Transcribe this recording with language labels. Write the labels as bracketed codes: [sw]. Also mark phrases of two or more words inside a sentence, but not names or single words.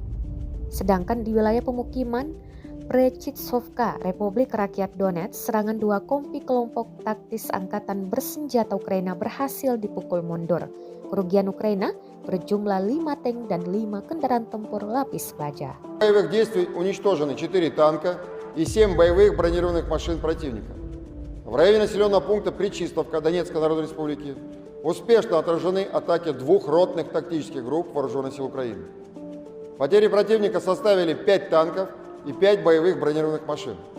[id] Sedangkan di wilayah pemukiman Prechitsovka, Republik Rakyat Donetsk, serangan 2 kompi kelompok taktis angkatan bersenjata Ukraina berhasil dipukul mundur. Kerugian Ukraina berjumlah 5 tank dan 5 kendaraan tempur lapis baja. [ru] боевых действий уничтожены 4 танка и 7 боевых бронированных машин противника. В районе населенного пункта Пречистовка Донецкой Народной Республики успешно отражены атаки 2 ротных тактических групп Вооруженных сил Украины. Потери противника составили 5 танков и 5 боевых бронированных машин.